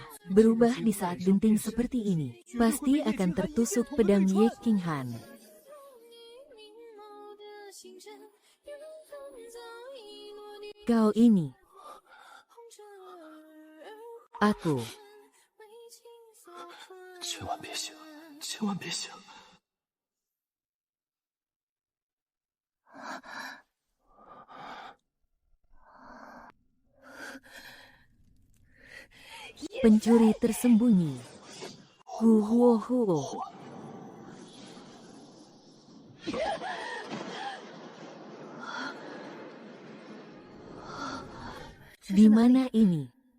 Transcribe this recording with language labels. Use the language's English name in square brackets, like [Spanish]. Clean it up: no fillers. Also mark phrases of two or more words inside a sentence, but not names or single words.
[Indonesian] Berubah di saat genting seperti ini. Pasti akan tertusuk pedang Ye Qinghan. Kau ini. Aku. [Chinese] 千万别醒，千万别醒。 [Indonesian] Pencuri tersembunyi. Huo. Di mana ini?